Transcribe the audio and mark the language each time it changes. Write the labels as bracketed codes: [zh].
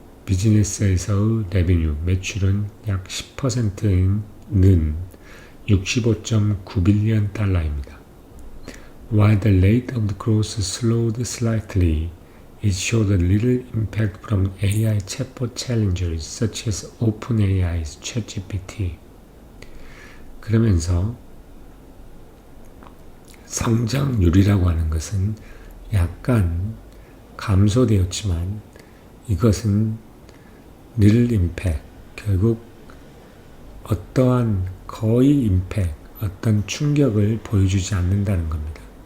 [ko] 비즈니스에서의 레비뉴, 매출은 약 10%는 65.9빌리언 달러입니다. [en] While the rate of the growth slowed slightly, it showed a little impact from AI chatbot challengers such as OpenAI's ChatGPT. [ko] 그러면서 성장률이라고 하는 것은 약간 감소되었지만 이것은 [en] little impact, [ko] 결국 어떠한 거의 임팩, 어떤 충격을 보여주지 않는다는 겁니다.